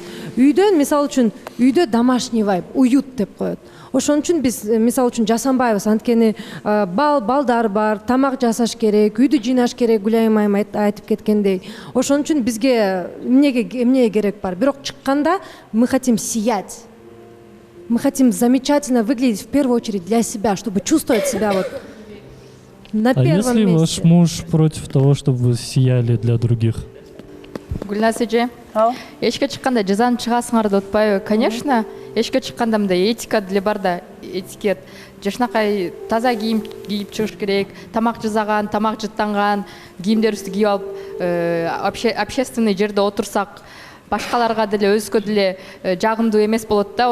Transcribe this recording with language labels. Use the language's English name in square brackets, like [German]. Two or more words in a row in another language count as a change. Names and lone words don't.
[Kyrgyz] Үйдөн, мисалы үчүн, үйдө [Russian] домашний вайб, [Kyrgyz] уют деп коет. Ошон үчүн биз мисалы үчүн жасанбайбыз, анткени балдар бар, тамак жасаш керек, үйдү жыйнаш керек, Гүлайым айым айтып кеткендей. Ошон үчүн бизге эмне керек бар? Бирок чыкканда [Russian] мы хотим сиять. Мы хотим замечательно выглядеть в первую очередь для себя, чтобы чувствовать себя вот на первом месте. А если ваш муж против того, чтобы вы сияли для других? [Kyrgyz] Гүлназ эже, эшикке чыкканда жазанып чыгасыңар деп атпайбы? Конечно, эшикке чыкканда мындай этика деле бар да, этикет. Жашнакай таза кийим кийип чыгыш керек, тамак жасаган, тамак жыттанган кийимдерибизди кийип алып общественный жерде отурсак, башкаларга деле өзгө деле жагымдуу эмес болот да.